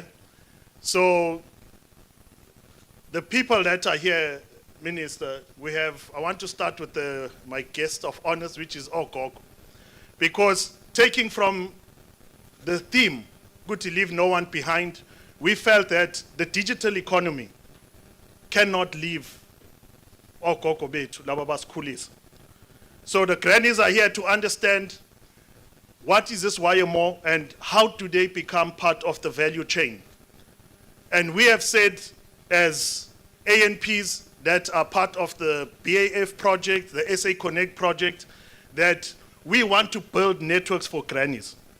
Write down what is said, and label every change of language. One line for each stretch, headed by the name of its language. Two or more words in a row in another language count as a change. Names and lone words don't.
English: So the people that are here, Minister, I want to start with my guest of honors, which is Ogogo. Because taking from the theme, good to leave no one behind, we felt that the digital economy cannot leave
Zulu: Ogogo bethu, laba basikhulisa.
English: So the grannies are here to understand what is this WayaMore and how do they become part of the value chain. And we have said as ANPs that are part of the BAF project, the SA Connect project, that we want to build networks for grannies.